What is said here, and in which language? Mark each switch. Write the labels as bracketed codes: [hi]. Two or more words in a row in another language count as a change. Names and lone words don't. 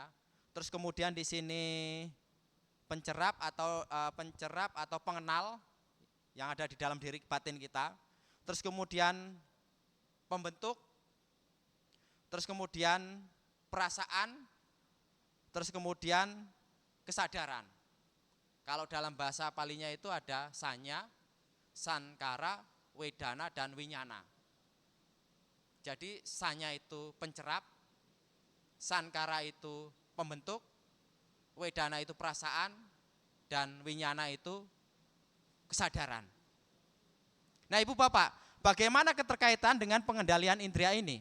[id] Terus kemudian di sini pencerap atau pengenal yang ada di dalam diri batin kita. Terus kemudian pembentuk, terus kemudian perasaan, terus kemudian kesadaran. Kalau dalam bahasa Palinya itu ada [pi] sanya, sankara, wedana, [id] dan winyana. Jadi sanya itu pencerap, sankara itu pembentuk, wedana itu perasaan, dan winyana itu kesadaran. Nah Ibu Bapak, bagaimana keterkaitan dengan pengendalian indria ini?